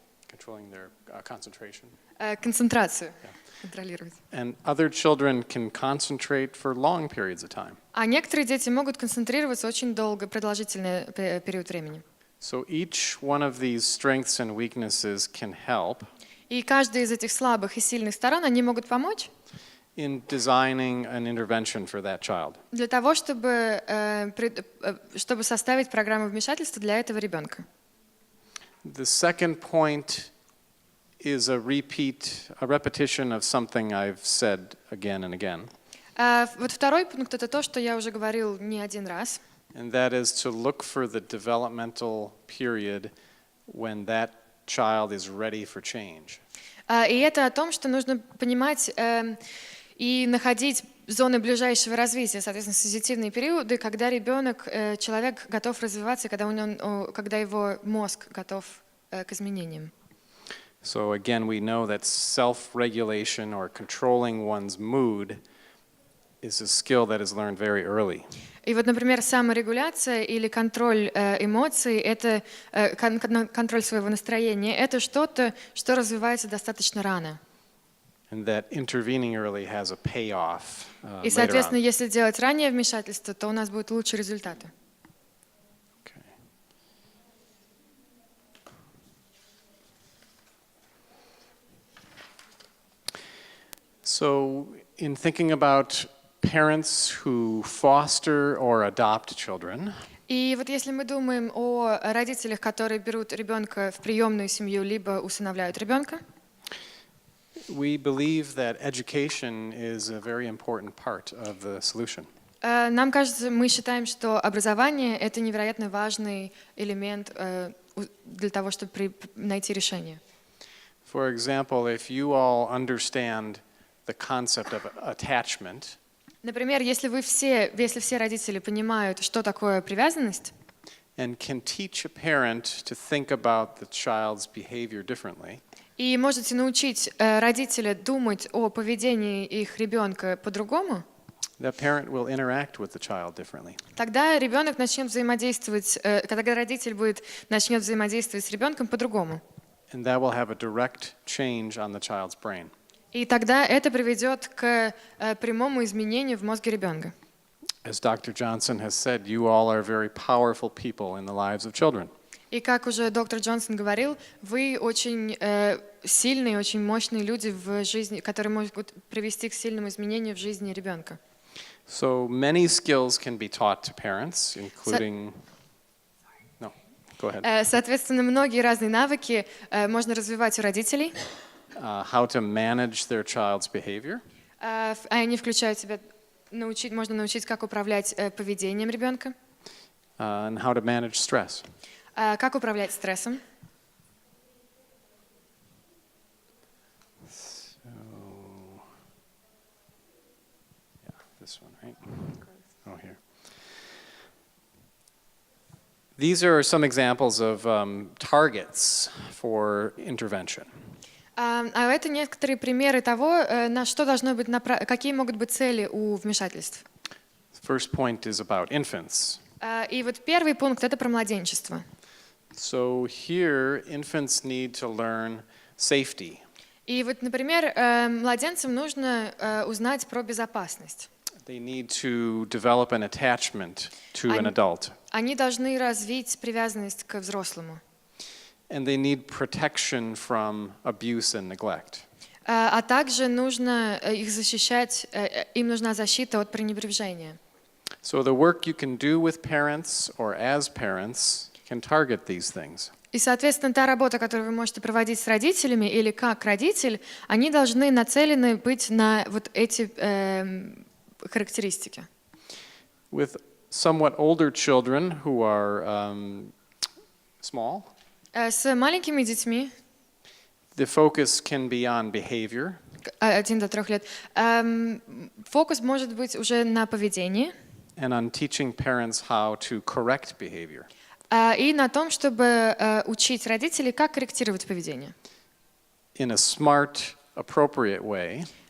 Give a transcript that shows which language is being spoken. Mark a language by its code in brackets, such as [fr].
[en] Controlling their concentration. [ru] Концентрацию. Контролировать. [en] And other children can concentrate for long periods of time. [ru] А некоторые дети могут концентрироваться очень долго, продолжительный период времени. [en] So each one of these strengths and weaknesses can help [ru] И каждая из этих слабых и сильных сторон, они могут помочь [en] in designing an intervention for that child. [ru] для того, чтобы составить программу вмешательства для этого ребенка. [en] The second point is a repetition of something I've said again and again. [ru] Вот второй пункт — это то, что я уже говорил не один раз. [en] And that is to look for the developmental period when that child is ready for change. [ru] И это о том, что нужно понимать и находить зоны ближайшего развития, соответственно, сенситивные периоды, когда ребенок, человек готов развиваться, когда его мозг готов к изменениям. [en] So again, we know that self-regulation or controlling one's mood is a skill that is learned very early. [ru] И вот, например, саморегуляция или контроль эмоций, это контроль своего настроения, это что-то, что развивается достаточно рано. [en] And that intervening early has a payoff [ru] И, [en] later [ru] соответственно, [en] on. [ru] если делать раннее вмешательство, то у нас будут лучшие результаты. [en] Okay. So, in thinking about parents who foster or adopt children, [ru] И вот если мы думаем о родителях, которые берут ребенка в приемную семью, либо усыновляют ребенка, [en] we believe that education is a very important part of the solution. [ru] нам кажется, мы считаем, что образование — это невероятно важный элемент для того, чтобы найти решение. [en] For example, if you all understand the concept of attachment, [ru] Например, если все родители понимают, что такое привязанность, [en] and can teach a parent to think about the child's behavior differently, [ru] и можете научить родителя думать о поведении их ребенка по-другому, [en] that parent will interact with the child differently. [ru] тогда ребенок начнет взаимодействовать, когда родитель начнет взаимодействовать с ребенком по-другому. [en] And that will have a direct change on the child's brain. [ru] И тогда это приведет к прямому изменению в мозге ребенка. [en] As Dr. Johnson has said, you all are very powerful people in the lives of children. [ru] И как уже доктор Джонсон говорил, вы очень сильные, очень мощные люди в жизни, которые могут привести к сильному изменению в жизни ребенка. [en] So many skills can be taught to parents, including... No, go ahead. [ru] Соответственно, многие разные навыки можно развивать у родителей. [en] How to manage their child's behavior. [ru] Они включают в себя, можно научить, как управлять поведением ребенка. [en] And how to manage stress. [ru] Как управлять стрессом. [en] So, yeah, this one, right? Oh, here. These are some examples of targets for intervention. [ru] А это некоторые примеры того, на что должно быть какие могут быть цели у вмешательств. [en] First point is about infants. [ru] И вот первый пункт — это про младенчество. [en] So here, infants need to learn safety. [ru] И вот, например, младенцам нужно узнать про безопасность. [en] They need to develop an attachment to an adult. [ru] Они должны развить привязанность к взрослому. [en] And they need protection from abuse and neglect. [ru] А также нужно их защищать, им нужна защита от пренебрежения. [en] So the work you can do with parents or as parents can target these things. [ru] И, соответственно, та работа, которую вы можете проводить с родителями или как родитель, они должны нацелены быть на вот эти характеристики. [en] With somewhat older children who are small, [ru] С маленькими детьми, [en] the focus can be on behavior. [ru] 1 до 3 лет, фокус может быть уже на поведении [en] And on teaching parents how to correct behavior. [ru] и на том, чтобы учить родителей, как корректировать поведение. [en] In a smart, appropriate way.